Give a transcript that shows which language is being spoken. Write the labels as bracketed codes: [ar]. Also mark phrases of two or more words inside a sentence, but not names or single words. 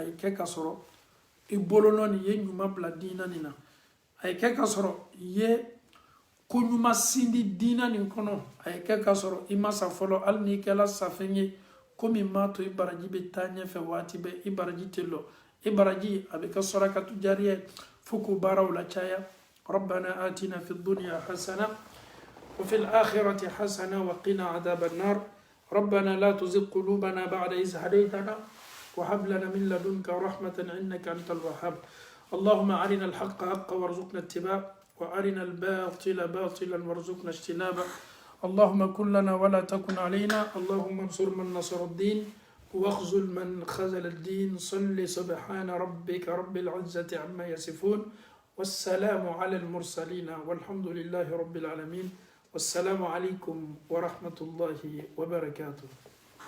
[bm] ye kɛ ka sɔrɔ i bolonɔ nin ye ɲuman bila diina nin na a ye kɛ ka sɔrɔ i ye ko ɲuman sindi diina nin kɔnɔ a ye kɛ ka sɔrɔ i ma sa fɔlɔ hali n'i kɛla safɛn ye ko min m'a to i baraji bɛ taa ɲɛfɛ waati bɛɛ i baraji tɛ lɔ i baraji a bɛ kɛ sarakatu jariya ye fo k'o baaraw lacaya [ar] ربنا آتنا في الدنيا حسنة وفي الآخرة حسنة وقنا عذاب النار ربنا لا تزغ قلوبنا بعد إذ هديتنا وهب لنا من لدنك رحمة إنك أنت الوهاب اللهم أرنا الحق حقا وارزقنا اتباعه وأرنا الباطل باطلا وارزقنا اجتنابه اللهم كن لنا ولا تكن علينا اللهم انصر من نصر الدين واخذل من خذل الدين صل سبحان ربك رب العزة عما يصفون والسلام على المرسلين والحمد لله رب العالمين والسلام عليكم ورحمة الله وبركاته.